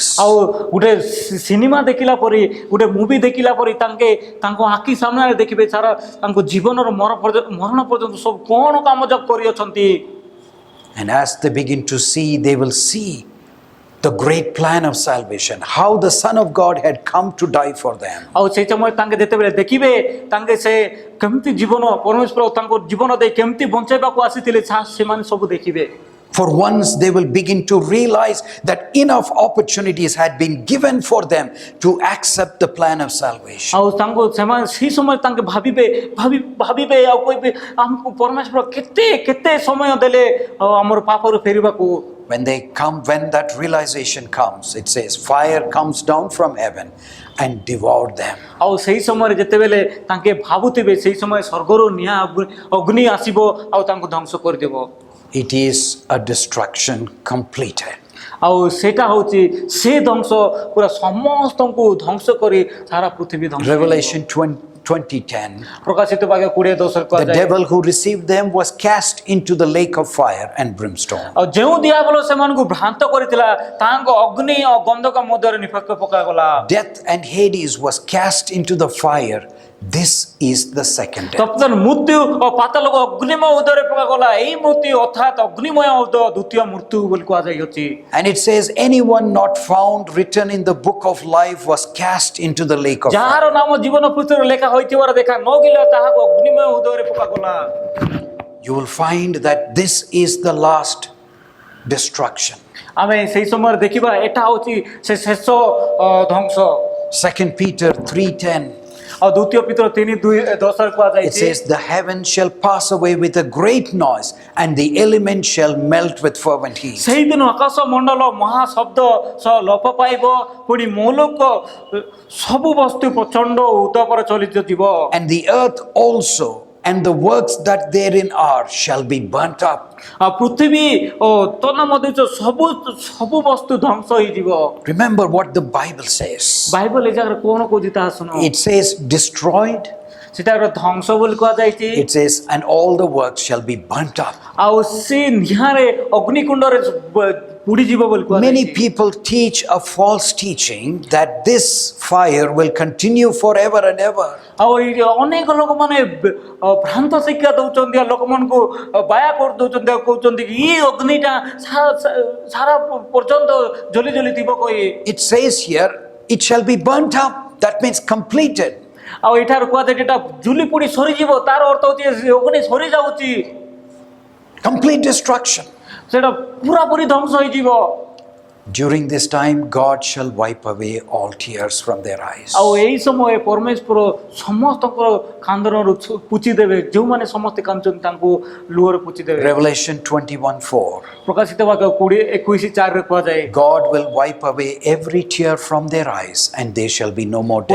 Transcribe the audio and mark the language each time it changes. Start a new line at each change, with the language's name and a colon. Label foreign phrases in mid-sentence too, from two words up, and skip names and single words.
Odia: ଆଉ ଗୋଟେ ସିନେମା ଦେଖିଲା ପରି ଗୋଟେ ମୁଭି ଦେଖିଲା ପରି ତାଙ୍କ ଆଖି ସାମ୍ନାରେ ଦେଖିବେ ସାରା ତାଙ୍କ ଜୀବନର ମରଣ ପର୍ଯ୍ୟନ୍ତ ସବୁ କ'ଣ କାମ ଯାକ କରିଅଛନ୍ତି।
English: And as they begin to see, they will see the great plan of salvation, how the Son of God had come to die for them.
Odia: ଆଉ ସେଇ ସମୟ ତାଙ୍କେ ଯେତେବେଳେ ଦେଖିବେ ତାଙ୍କେ ସେ କେମିତି ଜୀବନ ପରମେଶ୍ୱର ତାଙ୍କ ଜୀବନ ଦେଇ କେମିତି ବଞ୍ଚାଇବାକୁ ଆସିଥିଲେ ସେମାନେ ସବୁ ଦେଖିବେ।
English: For once they will begin to realize that enough opportunities had been given for them to accept the plan of salvation.
Odia: ଆଉ ସେମାନେ ସେଇ ସମୟ ତାଙ୍କେ ଭାବିବେ ଆଉ କହିବେ ଆମକୁ ପରମେଶ୍ୱର କେତେ ସମୟ ଦେଲେ ଆମର ପାପରୁ ଫେରିବାକୁ।
English: When that realization comes, it says fire comes down from heaven and devoured them.
Odia: ଆଉ ସେଇ ସମୟରେ ଯେତେବେଳେ ତାଙ୍କେ ଭାବୁଥିବେ ସେଇ ସମୟ ସ୍ୱର୍ଗରୁ ନିଆଁ ଅଗ୍ନି ଆସିବ ଆଉ ତାଙ୍କୁ ଧ୍ୱଂସ କରିଦେବ।
English: It is a destruction completed.
Odia: ଆଉ ସେଇଟା ହେଉଛି ସେ ଧ୍ୱଂସ ପୁରା ସମସ୍ତଙ୍କୁ ଧ୍ୱଂସ କରି ସାରା ପୃଥିବୀ ଧ୍ୱଂସ।
English: Revelation 20:10.
Odia: ପ୍ରକାଶିତ ବାକ୍ୟ 20:10
English: The
Odia: କୁହାଯାଏ।
English: devil who received them was cast into the lake of fire and brimstone.
Odia: ଆଉ ଯେଉଁ ଦିଆବଲ ସେମାନଙ୍କୁ ଭ୍ରାନ୍ତ କରିଥିଲା ତାଙ୍କ ଅଗ୍ନି ଓ ଗନ୍ଧକ ମଧ୍ୟରେ ନିକ୍ଷେପ ପକାଗଲା।
English: Death and Hades was cast into the fire. This is the second death.
Odia: ତତ୍କ୍ଷଣାତ୍ ମୃତ୍ୟୁ ଓ ପାତାଳକୁ ଅଗ୍ନିମୟ ଉଦୟରେ ପକାଗଲା। ଏଇ ମୃତ୍ୟୁ ଅର୍ଥାତ୍ ଅଗ୍ନିମୟ ଦ୍ୱିତୀୟ ମୃତ୍ୟୁ ବୋଲି କୁହାଯାଇଅଛି।
English: And it says anyone not found written in the book of life was cast into the lake of
Odia: ଯାହାର
English: fire.
Odia: ନାମ ଜୀବନ ପୁସ୍ତକରେ ଲେଖା ହୋଇଥିବାର ଦେଖା ନଗିଲା ତାହାକୁ ଅଗ୍ନିମୟ ଉଦୟରେ ପକାଗଲା।
English: You will find that this is the last destruction.
Odia: ଆମେ ସେଇ ସମୟରେ ଦେଖିବା ଏଟା ହେଉଛି ସେ ଶେଷ ଧ୍ୱଂସ।
English: 2 Peter 3:10.
Odia: ଆଉ ଦ୍ୱିତୀୟ ପିତର 3:10
English: It
Odia: କୁହାଯାଇଛି
English: says the heavens shall pass away with a great noise and the elements shall melt with fervent heat.
Odia: ସେଇଦିନ ଆକାଶ ମଣ୍ଡଳ ମହାଶବ୍ଦ ସହ ଲୋପ ପାଇବ ପୁଣି ମୌଳିକ ସବୁ ବସ୍ତୁ ପ୍ରଚଣ୍ଡ ଉତ୍ତପରେ ଚଳିଯିବ।
English: And the earth also and the works that therein are shall be burnt up.
Odia: ଆଉ ପୃଥିବୀ ଓ ତନ ମଧ୍ୟ ସବୁ ବସ୍ତୁ ଧ୍ୱଂସ ହେଇଯିବ।
English: Remember what the Bible says.
Odia: ବାଇବଲ ଏ ଜାଗାରେ କ'ଣ କହୁଛି ତାହା ଶୁଣ।
English: It says destroyed.
Odia: ସେଟା ଗୋଟେ ଧ୍ୱଂସ ବୋଲି କୁହାଯାଇଛି।
English: It says and all the works shall be burnt up.
Odia: ଆଉ ସେ ନିଆଁରେ ଅଗ୍ନିକୁଣ୍ଡରେ ପୁଡ଼ିଯିବ ବୋଲି
English: Many
Odia: କୁହାଯାଇଛି।
English: people teach a false teaching that this fire will continue forever and ever.
Odia: ଆଉ ଏଇ ଅନେକ ଲୋକମାନେ ଭ୍ରାନ୍ତ ଶିକ୍ଷା ଦଉଛନ୍ତି ଆଉ ଲୋକମାନଙ୍କୁ ବାୟା କରିଦଉଛନ୍ତି ଆଉ କହୁଛନ୍ତି କି ଇ ଅଗ୍ନିଟା ସାରା ପର୍ଯ୍ୟନ୍ତ ଜଳି ଥିବ କହି।
English: It says here it shall be burnt up. That means completed.
Odia: ଆଉ ଏଠାରୁ କୁହାଯାଏ ଯେଟା ଜୁଲି ପୋଡ଼ି ସରିଯିବ ତାର ଅର୍ଥ ହେଉଛି ଅଗ୍ନି ସରି ଯାଉଛି,
English: Complete destruction.
Odia: ସେଟା ପୁରାପୁରି ଧ୍ୱଂସ ହେଇଯିବ।
English: During this time, God shall wipe away all tears from their eyes.
Odia: ଆଉ ଏଇ ସମୟ ପରମେଶ୍ୱର ସମସ୍ତଙ୍କର କାନ୍ଦନରୁ ପୁଛି ଦେବେ, ଯେଉଁମାନେ ସମସ୍ତେ କାନ୍ଦୁଛନ୍ତି ତାଙ୍କୁ ଲୁହରେ ପୁଛି ଦେବେ।
English: Revelation 21:4.
Odia: ପ୍ରକାଶିତ ବାକ୍ୟ 21:4ରେ କୁହାଯାଏ,
English: God will wipe away every tear from their eyes, and there shall be no more